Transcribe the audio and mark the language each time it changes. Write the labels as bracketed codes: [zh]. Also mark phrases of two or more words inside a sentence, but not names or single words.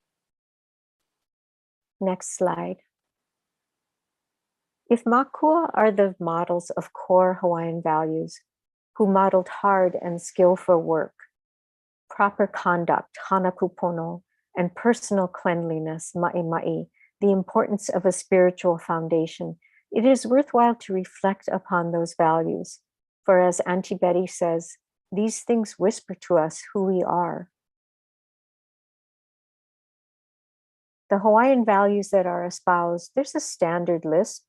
[en] Next slide. If mākua are the models of core Hawaiian values, who modeled hard and skillful work, proper conduct, [haw] hana kupono, [en] and personal cleanliness, maʻi, the importance of a spiritual foundation, it is worthwhile to reflect upon those values. For as Auntie Betty says, these things whisper to us who we are. The Hawaiian values that are espoused, there's a standard list.